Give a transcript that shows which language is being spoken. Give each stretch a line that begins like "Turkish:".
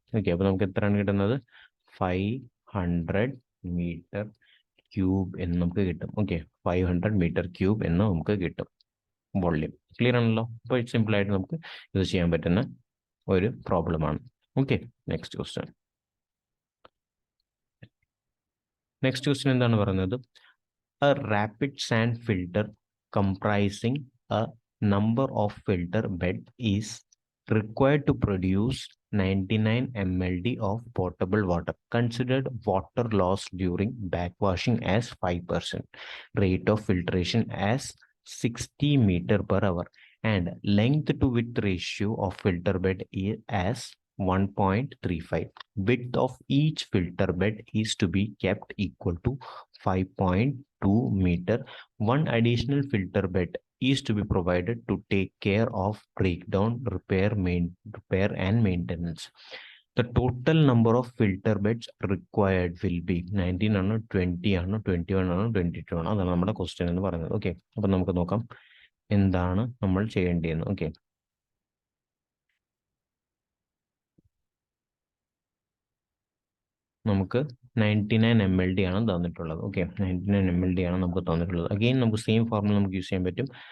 Malayalam: Okay, അപ്പോൾ നമുക്ക് എത്രയാണ് കിട്ടുന്നത്? 500 മീറ്റർ ക്യൂബ് എന്ന് നമുക്ക് കിട്ടും. ഓക്കെ, 500 മീറ്റർ ക്യൂബ് എന്ന് നമുക്ക് കിട്ടും വോള്യൂം. ക്ലിയർ ആണല്ലോ. അപ്പോൾ സിമ്പിൾ ആയിട്ട് നമുക്ക് ഇത് ചെയ്യാൻ പറ്റുന്ന ഒരു പ്രോബ്ലമാണ്. ഓക്കെ, നെക്സ്റ്റ് ക്വസ്റ്റ്യൻ എന്താണ് പറയുന്നത്?
English: A rapid sand filter comprising a number of filter bed is required to produce 99 mld of potable water. Considered water loss during backwashing as 5%, rate of filtration as 60 meter per hour, and length to width ratio of filter bed as 1.35. Width of each filter bed is to be kept equal to 5.2 meter. One additional filter bed is to be provided to take care of breakdown, repair and maintenance. The total number of filter beds required will be 19
Malayalam: ആണോ 20 ആണോ 21 ആണോ 22 ആണോ? അതാണ് നമ്മുടെ question എന്ന് പറയുന്നത്. Okay, അപ്പം നമുക്ക് നോക്കാം എന്താണ് നമ്മൾ ചെയ്യേണ്ടതെന്ന്. ഓക്കെ, നമുക്ക് 99 mld ആണ് തന്നിട്ടുള്ളത്. ഓക്കെ, 99 mld ആണ് നമുക്ക് തന്നിട്ടുള്ളത്. അഗെയിൻ നമുക്ക് സെയിം ഫോർമുല നമുക്ക് യൂസ് ചെയ്യാൻ പറ്റും.